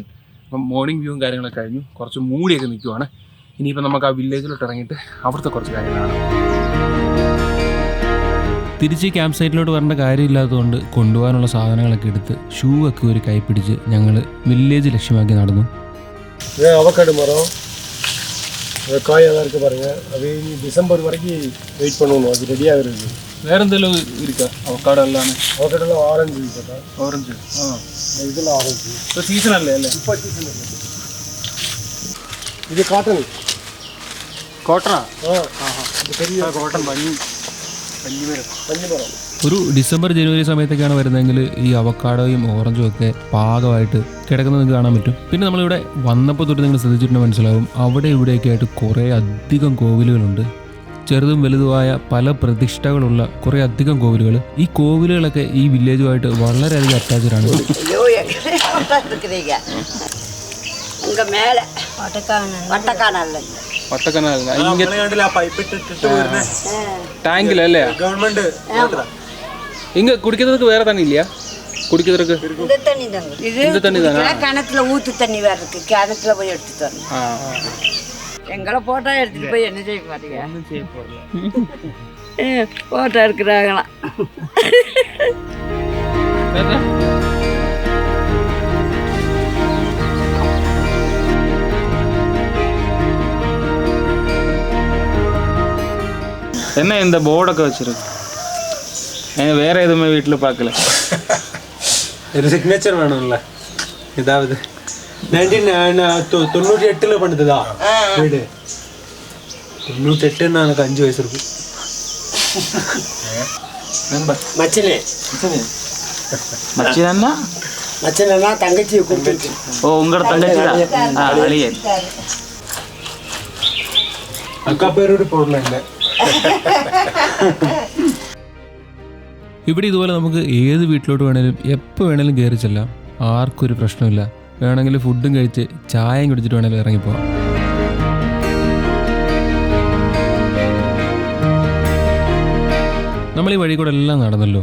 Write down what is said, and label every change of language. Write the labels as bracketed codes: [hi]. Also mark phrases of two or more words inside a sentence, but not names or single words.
[ml] അപ്പം [en] morning view-um [ml] കാര്യങ്ങളൊക്കെ കഴിഞ്ഞു, കുറച്ച് മൂടിയൊക്കെ നിൽക്കുവാണ്. ഇനിയിപ്പോൾ നമുക്ക് ആ വില്ലേജിലോട്ട് ഇറങ്ങിയിട്ട് അവിടുത്തെ കുറച്ച് കാര്യങ്ങളാണ്. തിരിച്ച് [en] camp site-ilott [ml] വരേണ്ട കാര്യമില്ലാത്തതുകൊണ്ട് കൊണ്ടുപോകാനുള്ള സാധനങ്ങളൊക്കെ എടുത്ത് ഷൂ ഒക്കെ ഒരു കൈ പിടിച്ച് ഞങ്ങൾ വില്ലേജ് ലക്ഷ്യമാക്കി നടന്നു. [ta] அவக்காடு மரம் காயாக இருக்குது பாருங்கள். அது இனி டிசம்பர் வரைக்கும் வெயிட் பண்ணணும், அது ரெடியாக இருக்குது. [ml] വേറെ എന്തെങ്കിലും ഇരിക്കുക? അവക്കാടോ അല്ലാതെ? [ta] அவக்காடெல்லாம் ஆரஞ்சு கேட்டா. [ml] ഓറഞ്ച്. ആ, [ta] இதெல்லாம் ஆரஞ்சு [ml] ഇപ്പോൾ സീസൺ അല്ലേ? [ta] இப்போ சீசன் இல்லை. இது காட்டன். [ml] കോട്ടണാ? [ta] இது பெரிய [ml] കോട്ടൺ ഭംഗി. ഒരു ഡിസംബർ ജനുവരി സമയത്തൊക്കെയാണ് വരുന്നതെങ്കിൽ ഈ അവക്കാഡോയും ഓറഞ്ചും ഒക്കെ പാകമായിട്ട് കിടക്കുന്നത് നിങ്ങൾക്ക് കാണാൻ പറ്റും. പിന്നെ നമ്മളിവിടെ വന്നപ്പോൾ തൊട്ട് നിങ്ങൾ ശ്രദ്ധിച്ചിട്ടുണ്ടെങ്കിൽ മനസ്സിലാവും, അവിടെ ഇവിടെയൊക്കെ ആയിട്ട് കുറേ അധികം കോവിലുകളുണ്ട്. ചെറുതും വലുതുമായ പല പ്രതിഷ്ഠകളുള്ള കുറേ അധികം കോവിലുകൾ. ഈ കോവിലുകളൊക്കെ ഈ വില്ലേജുമായിട്ട് വളരെയധികം അറ്റാച്ച്ഡാണ്. [ta] ஐயோ எங்கே இருக்கிறீங்க அங்கே மேலே வட்டக்கானல்ல [ml] വട്ടക്കനാലിന് പൈപ്പ് ഇട്ടിട്ട് വരുന്ന ടാങ്കിലല്ലേ? ഗവൺമെന്റ് [ta] இங்க குடிக்கிறதுக்கு வேற தண்ணி இல்லையா? குடிக்கிறதுக்கு இந்த தண்ணி தாங்க இந்த தண்ணி தானா? கிணத்துல ஊத்து தண்ணி வேற இருக்கு, கிணத்துல போய் எடுத்துட்டு வரணும். எங்களை போட்டா எடுத்துட்டு போய் என்ன செய்ய மாட்டீங்க? போட்டோ எடுக்கிறாங்களாம். என்ன இந்த போர்டൊക്കെ வச்சிருக்கு? வேற எதுவுமே வீட்டில் பார்க்கல. [ml] ഒരു സിഗ്നേച്ചർ വേണമല്ല. ഇതാവത് 98 പണിതതാ വീട്. [ta] 98 எனக்கு 5 வயசு இருக்கு. மச்சனே மச்சினா மச்சனா தங்கச்சியை கூப்பிட்டு. ஓ உங்களோட தங்கச்சி தான் அழியன். அக்கா பேரோடு போடல. [ml] ഇവിടെ ഇതുപോലെ നമുക്ക് ഏത് വീട്ടിലോട്ട് വേണേലും എപ്പോൾ വേണേലും കയറി ചെല്ലാം. ആർക്കും ഒരു പ്രശ്നമില്ല. വേണമെങ്കിൽ ഫുഡും കഴിച്ച് ചായയും കുടിച്ചിട്ട് വേണേലും ഇറങ്ങിപ്പോവാം. നമ്മൾ ഈ വഴി കൂടെ എല്ലാം നടന്നല്ലോ.